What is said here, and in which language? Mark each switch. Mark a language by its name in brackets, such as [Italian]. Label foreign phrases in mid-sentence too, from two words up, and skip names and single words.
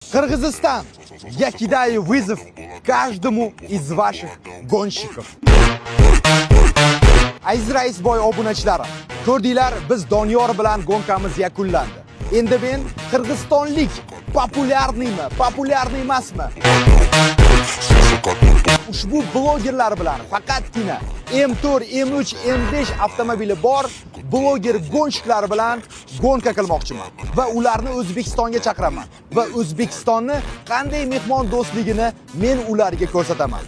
[Russian] Кыргызстан, я кидаю вызов каждому из ваших гонщиков. [Uzbek] Aziz Raisboy obunachilari, ko'rdinglar, biz Doniyor bilan gonkamiz yakunlandi. Endi men qirg'izistonlik populyarniy emasmi? Ushbu blogerlar bilan faqatgina M4, M3, M5 avtomobili bor bloger gonshiklar bilan gonka qilmoqchiman va ularni O'zbekistonga chaqiraman va O'zbekistonni qanday mehmon do'stligini men ularga ko'rsataman.